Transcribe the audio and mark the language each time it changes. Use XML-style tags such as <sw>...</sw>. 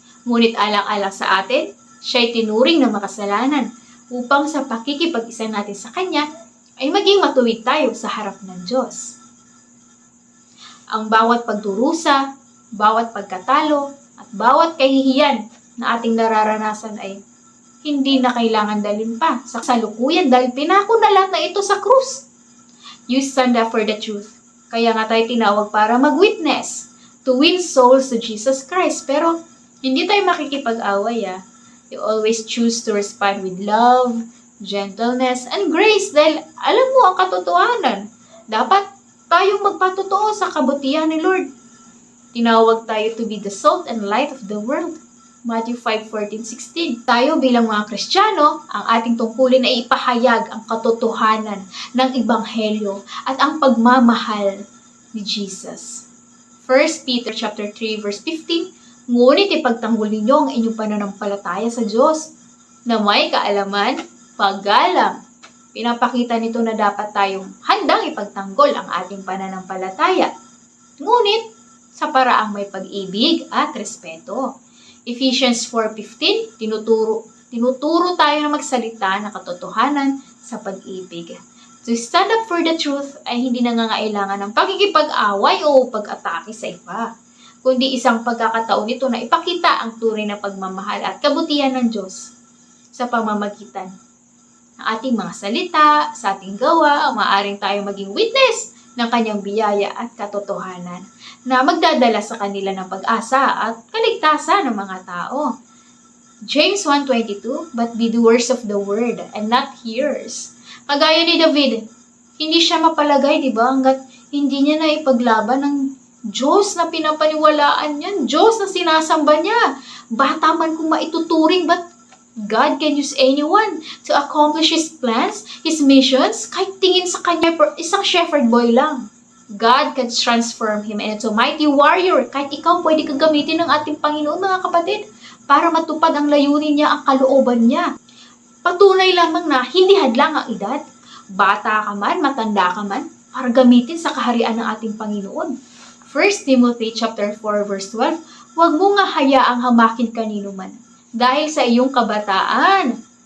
<tl>Ngunit alang-alang sa atin, siya'y tinuring ng makasalanan upang sa pakikipag-isa natin sa Kanya ay maging matuwid tayo sa harap ng Diyos. Ang bawat pagdurusa, bawat pagkatalo, at bawat kahihiyan na ating nararanasan ay hindi na kailangan dalhin pa sa kasalukuyan dahil pinako na lahat na ito sa krus.</tl> <en>You stand up for the truth.</en> <tl>Kaya nga tayo tinawag para mag-witness</tl> <en>to win souls to Jesus Christ.</en> <tl>Pero hindi tayo makikipag-away</tl> <en>You always choose to respond with love, gentleness, and grace</en> <tl>dahil alam mo ang katotohanan. Dapat tayong magpatotoo sa kabutihan ni Lord. Tinawag tayo</tl> <en>to be the salt and light of the world. Matthew 5:14-16.</en> <tl>Tayo bilang mga Kristiyano, ang ating tungkulin ay ipahayag ang katotohanan ng Ebanghelyo at ang pagmamahal ni Jesus. 1 Peter chapter 3 verse 15, ngunit ipagtanggol ninyo ang inyong pananampalataya sa Diyos na may kaalaman, paggalang. Pinapakita nito na dapat tayong handang ipagtanggol ang ating pananampalataya. Ngunit sa paraang may pag-ibig at respeto. Ephesians 4:15, tinuturo tayo na magsalita ng katotohanan sa pag-ibig.</tl> <en>To stand up for the truth</en> <tl>ay hindi nangangailangan ng pagkikipag-away o pag-atake sa iba, kundi isang pagkakataon nito na ipakita ang tunay na pagmamahal at kabutihan ng Diyos sa pamamagitan ng ating mga salita, sa ating gawa, maaaring tayo maging witness ng kanyang biyaya at katotohanan na magdadala sa kanila ng pag-asa at kaligtasan ng mga tao.</tl> <en>James 1:22, but be doers of the word and not hearers.</en> <tl>Kagaya ni David, hindi siya mapalagay, di ba? Hanggat hindi niya na ipaglaban ng Diyos na pinapaniwalaan niya, Diyos na sinasamba niya. Bata man kung maituturing,</tl> <en>but God can use anyone to accomplish His plans, His missions,</en> <tl>kahit tingin sa kanya isang shepherd boy lang.</tl> <en>God can transform him into a mighty warrior.</en> <tl>Kahit ikaw, pwede kang gamitin ng ating Panginoon, mga kapatid, para matupad ang layunin niya, ang kalooban niya. Patunay lamang na hindi hadlang ang edad, bata ka man, matanda ka man, para gamitin sa kaharian ng ating Panginoon. 1 Timothy chapter 4 verse 12, huwag mo nga hayaang hamakin kanino man dahil sa iyong kabataan.</tl>